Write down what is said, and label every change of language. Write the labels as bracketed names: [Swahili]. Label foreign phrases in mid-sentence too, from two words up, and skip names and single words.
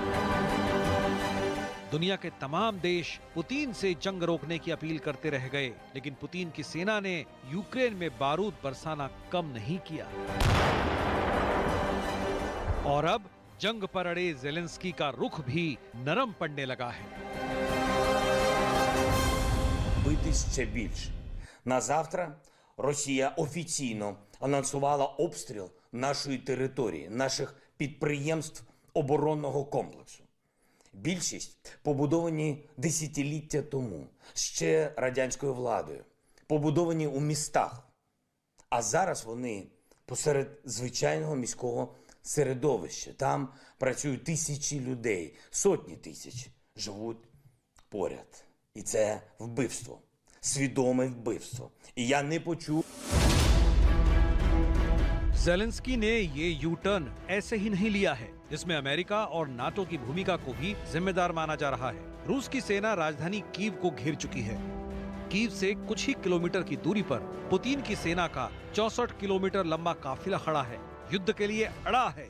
[Hindi] दुनिया के तमाम देश पुतिन से जंग रोकने की अपील करते रह गए, लेकिन पुतिन की सेना ने यूक्रेन में बारूद बरसाना कम नहीं किया। और अब जंग पर अड़े ज़ेलेंस्की का रुख भी नरम पड़ने लगा है। [Ukrainian] Бити ще більше. На завтра Росія офіційно анонсувала обстріл нашої території, наших підприємств оборонного комплексу. Більшість побудовані десятиліття тому, ще радянською владою, побудовані у містах. А зараз вони посеред звичайного міського середовища. Там працюють тисячі людей, сотні тисяч живуть поряд. І це вбивство, свідоме вбивство. І я не почув. [Hindi] ज़ेलेंस्की ने ये यू टर्न ऐसे ही नहीं लिया है, जिसमें अमेरिका और नाटो की भूमिका को भी जिम्मेदार माना जा रहा है। रूस की सेना राजधानी कीव को घेर चुकी है। कीव से कुछ ही किलोमीटर की दूरी पर पुतिन की सेना का 64 किलोमीटर लंबा काफिला खड़ा है, युद्ध के लिए अड़ा है।